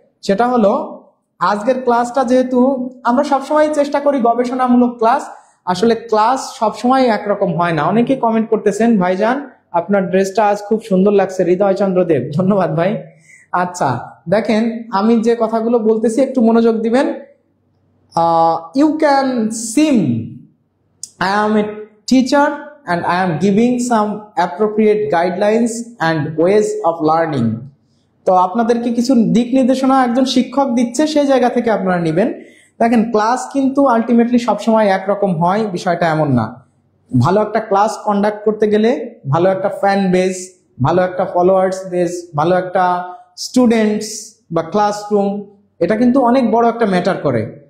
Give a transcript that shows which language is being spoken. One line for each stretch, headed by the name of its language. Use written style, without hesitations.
Bangla: সেটা হলো, আজকের ক্লাসটা যেহেতু আমরা সবসময় চেষ্টা করি গবেষণামূলক ক্লাস, আসলে ক্লাস সবসময় একরকম হয় না। অনেকে কমেন্ট করতেছেন, ভাইজান আপনার ড্রেসটা আজ খুব সুন্দর লাগছে, হৃদয় চন্দ্র দেব, ধন্যবাদ ভাই। আচ্ছা, দেখেন আমি যে কথাগুলো বলতেছি একটু মনোযোগ দিবেন।
English: You can seem I am a teacher and I am giving some appropriate guidelines and ways of learning.
Bangla: তো আপনাদেরকে কিছু দিক নির্দেশনা একজন শিক্ষক দিচ্ছে, সেই জায়গা থেকে আপনারা নেবেন। দেখেন, ক্লাস কিন্তু আলটিমেটলি সবসময় একরকম হয়, বিষয়টা এমন না। ভালো একটা ক্লাস কন্ডাক্ট করতে গেলে ভালো একটা ফ্যান বেস, ভালো একটা ফলোয়ার্স বেস, ভালো একটা স্টুডেন্টস বা ক্লাসরুম, এটা কিন্তু অনেক বড় একটা ম্যাটার করে।